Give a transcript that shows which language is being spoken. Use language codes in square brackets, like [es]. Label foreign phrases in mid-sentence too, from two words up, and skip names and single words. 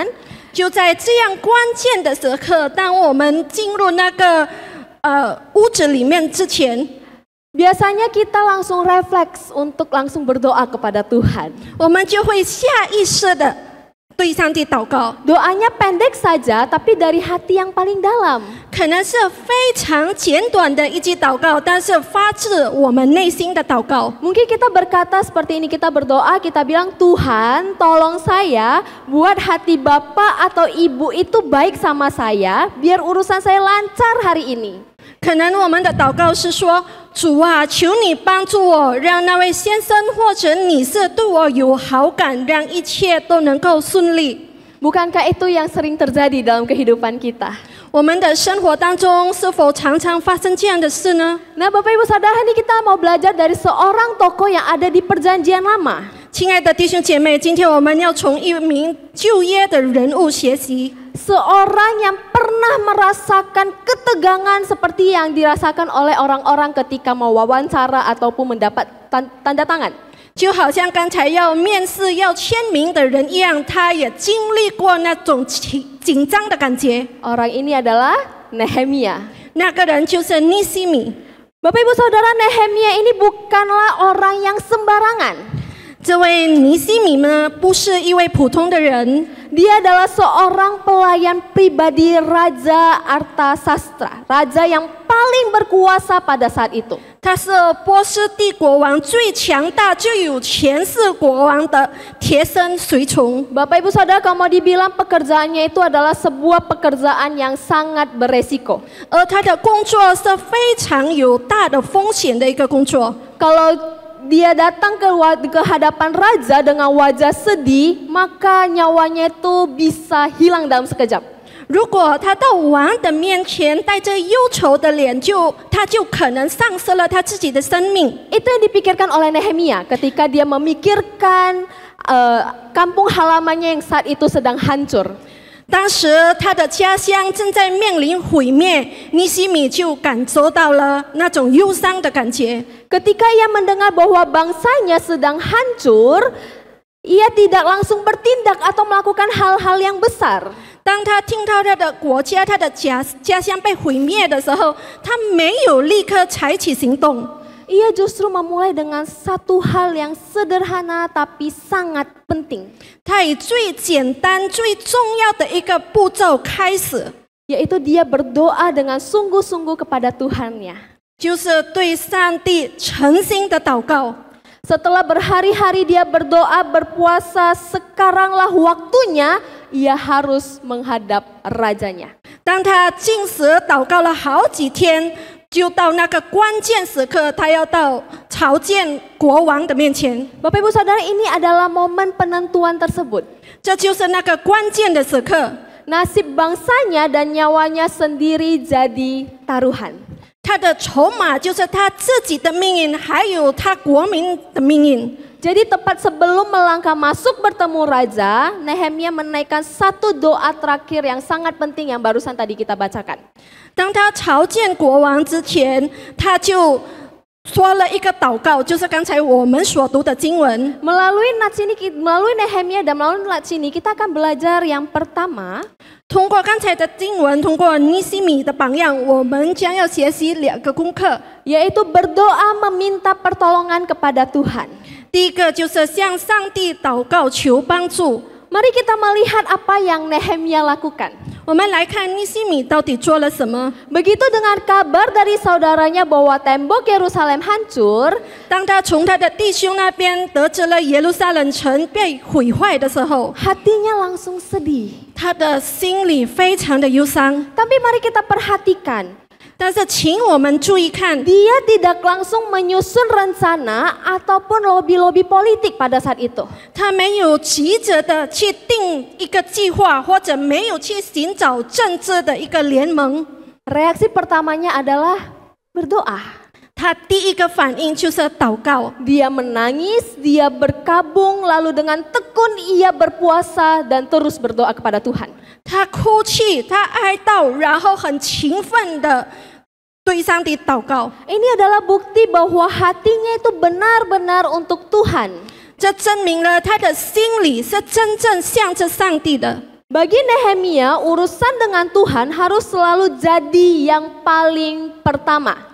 [zh] 就在这样关键的时刻，当我们进入那个屋子里面之前， [id] biasanya kita langsung refleks untuk langsung berdoa kepada Tuhan. [zh] 我们就会下意识的对上帝祷告。 [id] Doanya pendek saja, tapi dari hati yang paling dalam. [zh] 可能是非常简短的一句祷告，但是发自我们内心的祷告。 [id] Mungkin kita berkata seperti ini, kita berdoa, kita bilang, Tuhan tolong saya buat hati bapak atau ibu itu baik sama saya, biar urusan saya lancar hari ini. [zh] 可能我们的祷告是说，主啊，求你帮助我，让那位先生或者女士对我有好感，让一切都能够顺利。 [id] Bukankah itu yang sering terjadi dalam kehidupan kita? [zh] 我们的生活当中是否常常发生这样的事呢？ [id] Nah Bapak Ibu Saudara, ini kita mau belajar dari seorang tokoh yang ada di perjanjian lama. [zh] 亲爱的弟兄姐妹，今天我们要从一名旧约的人物学习。 [id] Seorang yang pernah merasakan ketegangan seperti yang dirasakan oleh orang-orang ketika mau wawancara ataupun mendapat tanda tangan. [zh] 就好像刚才要面试要签名的人一样，他也经历过那种紧张的感觉。 [id] Orang ini adalah Nehemia. [zh] 那个人就是尼西米。 [id] Bapak Ibu Saudara, Nehemia ini bukanlah orang yang sembarangan. [zh] 这位尼西米呢，不是一位普通的人， [id] Dia adalah seorang pelayan pribadi Raja Artasastra, raja yang paling berkuasa pada saat itu. [zh] 他是波斯帝国王最强大、最有权势国王的贴身随从。 [id] Bapak Ibu Saudara, kalau mau dibilang pekerjaannya itu adalah sebuah pekerjaan yang sangat beresiko. [zh] 而他的工作是非常有大的风险的一个工作。 [id] Kalau dia datang ke hadapan raja dengan wajah sedih, maka nyawanya itu bisa hilang dalam sekejap. [zh] 如果他到王的面前带着忧愁的脸，他就可能丧失了他自己的生命。 [id] Itu yang dipikirkan oleh Nehemia ketika dia memikirkan kampung halamannya yang saat itu sedang hancur. [zh] 当时他的家乡正在面临毁灭，尼西米就感受到了那种忧伤的感觉。 [id] Ketika ia mendengar bahwa bangsanya sedang hancur, ia tidak langsung bertindak atau melakukan hal-hal yang besar. [zh] 当他听到他的国家、他的家乡被毁灭的时候，他没有立刻采取行动。 [id] Ia justru memulai dengan satu hal yang sederhana tapi sangat penting, [zh] 他以最简单、最重要的一个步骤开始， [id] yaitu dia berdoa dengan sungguh-sungguh kepada Tuhannya. [zh] 就是对上帝诚心的祷告。 [id] Setelah berhari-hari dia berdoa, berpuasa, sekaranglah waktunya ia harus menghadap rajanya. [zh] 当他禁食祷告了好几天，就到那个关键时刻，他要到朝见国王的面前。 [id] Bapak Ibu Saudara, ini adalah momen penentuan tersebut. [zh] 这就是那个关键的时刻， [id] Nasib bangsanya dan nyawanya sendiri jadi taruhan. [zh] 他的筹码就是他自己的命运，还有他国民的命运。 [id] Jadi tepat sebelum melangkah masuk bertemu raja, Nehemia menaikkan satu doa terakhir yang sangat penting yang barusan tadi kita bacakan. [zh] 当他朝见国王之前，他就说了一个祷告，就是刚才我们所读的经文。 [id] Melalui Nehemia dan melalui nats ini kita akan belajar yang pertama, [zh] 通过刚才的经文，通过尼西米的榜样，我们将要学习两个功课。 [id] yaitu berdoa meminta pertolongan kepada Tuhan. [zh] 第一个就是向上帝祷告求帮助。 [id] Mari kita melihat apa yang Nehemia lakukan. [zh] 我们来看尼西米到底做了什么。 [id] Begitu dengar kabar dari saudaranya bahwa tembok Yerusalem hancur, [zh] 当他从他的弟兄那边得知了耶路撒冷城被毁坏的时候， [id] hatinya langsung sedih. [zh] 他的心里非常的忧伤。 [id] Tapi mari kita perhatikan, [zh] 但是，请我们注意看， [id] dia tidak langsung menyusun rencana ataupun lobby-lobby politik pada saat itu. [zh] 他没有急着的去定一个计划，或者没有去寻找政治的一个联盟。 [id] Reaksi pertamanya adalah berdoa. [zh] 他第一个反应就是祷告。 [id] Dia menangis, dia berkabung, lalu dengan tekun ia berpuasa dan terus berdoa kepada Tuhan. [zh] 他哭泣，他哀悼，然后很勤奋的对上帝祷告。 [id] Ini adalah bukti bahwa hatinya itu benar-benar untuk Tuhan. [zh] 这证明了他的心里是真正向着上帝的。 [id] Bagi Nehemia, urusan dengan Tuhan harus selalu jadi yang paling pertama.